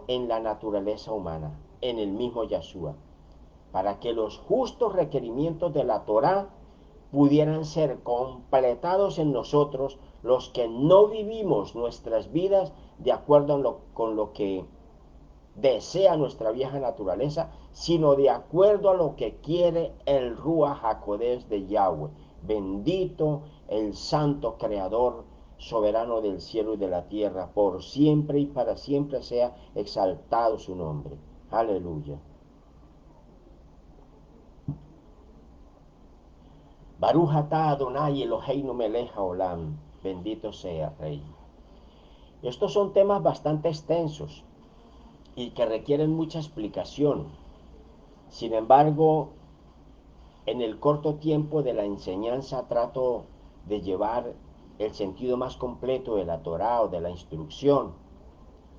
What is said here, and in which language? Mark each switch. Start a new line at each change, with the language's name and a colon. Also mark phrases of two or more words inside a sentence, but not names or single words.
Spanish: en la naturaleza humana, en el mismo Yahshua, para que los justos requerimientos de la Torá pudieran ser completados en nosotros, los que no vivimos nuestras vidas de acuerdo con lo que desea nuestra vieja naturaleza, sino de acuerdo a lo que quiere el
Hebrew: רוח הקודש
Spanish: de Yahweh. Bendito el santo creador soberano del cielo y de la tierra, por siempre y para siempre sea exaltado su nombre. Aleluya.
Hebrew: ברוך אתה יהוה אלוהינו מלך העולם.
Spanish: Bendito sea Rey. Estos son temas bastante extensos y que requieren mucha explicación. Sin embargo, en el corto tiempo de la enseñanza trato de llevar el sentido más completo de la Torá o de la instrucción.